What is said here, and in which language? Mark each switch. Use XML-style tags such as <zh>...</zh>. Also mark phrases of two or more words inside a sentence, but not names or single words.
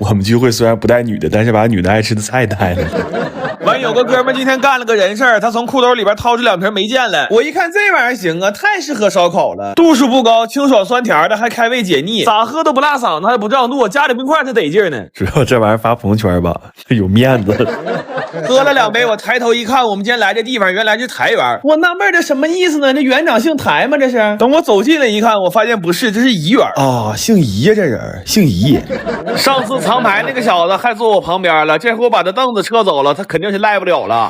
<zh>我們聚會雖然不帶女的，但是把女的愛吃的菜帶了。完，有個哥們今天幹了個人事兒，他從褲兜裡邊掏出2瓶梅見來。我一看這玩意兒行啊，太適合燒烤了，度數不高，清爽酸甜的，還開胃解膩，咋喝都不辣嗓子，還不脹肚，加點冰塊才得勁呢。主要這玩意兒發朋友圈吧，有面子。喝了2杯，我抬頭一看，我們今天來這地方原來是台園。我納悶這什麼意思呢？這園長姓台嗎？這是？等我走近了一看，我發現不是，這是怡園啊，姓怡呀，這人姓怡。上次藏牌那個小子還坐我旁邊了，這回我把他凳子撤走了，他肯定是賴不了了。</zh>